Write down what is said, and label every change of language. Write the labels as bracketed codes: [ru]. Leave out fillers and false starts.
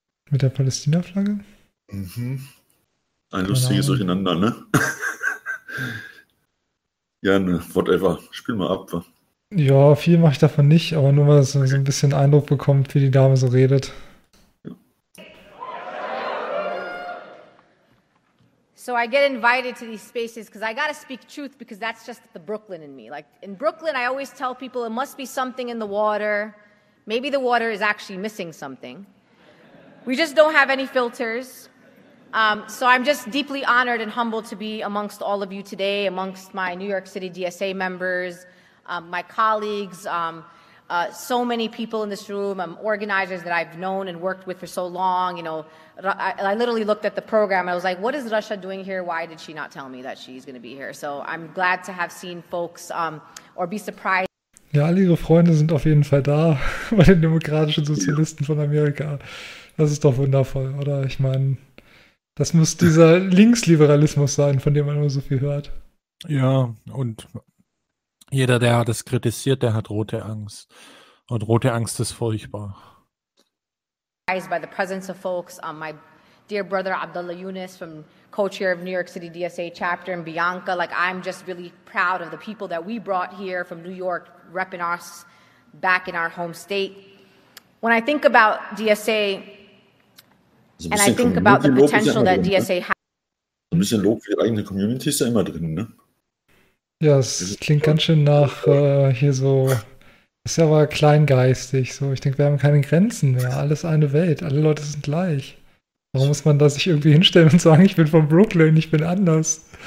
[de] Mit der Palästina-Flagge? Mhm. Ein lustiges Durcheinander, ne? Ja, ne, whatever. Spiel mal ab. Ja, viel mache ich davon nicht, aber nur, weil es so ein bisschen Eindruck bekommt, wie die Dame so redet. [en] So I get invited to these spaces because I gotta speak truth because that's just the Brooklyn in me. Like in Brooklyn, I always tell people it must be something in the water. Maybe the water is actually missing something. We just don't have any filters. So I'm just deeply honored and humbled to be amongst all of you today, amongst my New York City DSA members, my colleagues, so many people in this room, organizers that I've known and worked with for so long, you know. I literally looked at the program. I was like, what is Russia doing here? Why did she not tell me that she's going to be here? So I'm glad to have seen folks or be surprised. [de] Ja, alle ihre Freunde sind auf jeden Fall da bei den demokratischen Sozialisten von Amerika. Das ist doch wundervoll, oder? Ich meine, das muss dieser Linksliberalismus sein, von dem man immer so viel hört. Ja, und jeder, der das kritisiert, der hat rote Angst. Und rote Angst ist furchtbar. [en] By the presence of folks, my dear brother Abdullah Yunus from co-chair of New York City DSA chapter, and Bianca. Like, I'm just really proud of the people that we brought here from New York, repping us back in our home state. When I think about DSA, and I think about the potential that DSA has... [de] Ein bisschen Lob für die eigene Community ist ja immer drin, ne? Ja, es klingt ganz schön nach hier so... Ist ja aber kleingeistig. So. Ich denke, wir haben keine Grenzen mehr. Alles eine Welt. Alle Leute sind gleich. Warum muss man da sich irgendwie hinstellen und sagen, ich bin von Brooklyn, ich bin anders?